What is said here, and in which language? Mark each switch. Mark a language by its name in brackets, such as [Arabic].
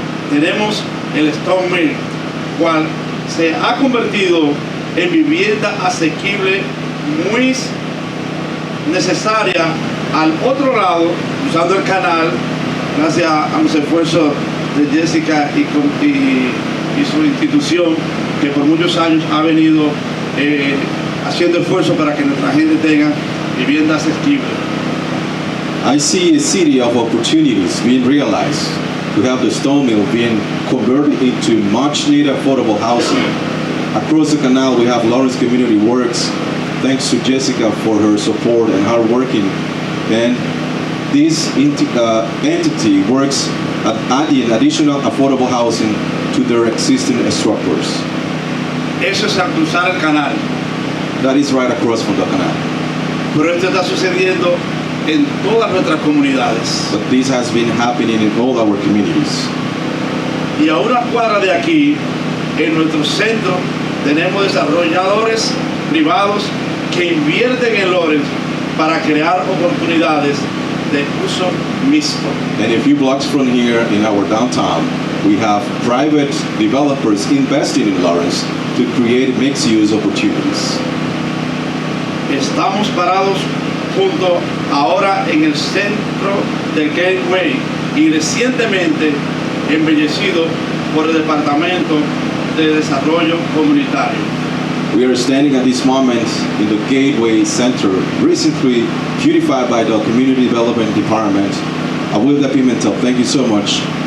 [Spanish] Tenemos el Stone Mill, cual se ha convertido en vivienda asequible muy necesaria al otro lado, usando el canal, gracias a los esfuerzos de Jessica y su institución, que por muchos años ha venido haciendo esfuerzos para que nuestra gente tenga vivienda asequible. [English] I see a city of opportunities being realized. We have the stone mill being converted into much needed affordable housing. Across the canal, we have Lawrence Community Works. Thanks to Jessica for her support and hard working. And this entity works at adding additional affordable housing to their existing structures. [Spanish] Eso es al cruzar el canal, [English] That is right across from the canal. [Spanish] pero esto está sucediendo en todas nuestras comunidades. [English] But this has been happening in all our communities. [Spanish] Y a una cuadra de aquí, en nuestro centro, tenemos desarrolladores privados que invierten en Lawrence para crear oportunidades de uso mixto. [English] And a few blocks from here in our downtown, we have private developers investing in Lawrence to create mixed-use opportunities. [Spanish] Estamos parados junto ahora en el centro del Gateway y recientemente embellecido por el Departamento de Desarrollo Comunitario. [English] We are standing at this moment in the Gateway Center, recently beautified by the Community Development Department. Awilda Pimentel, thank you so much.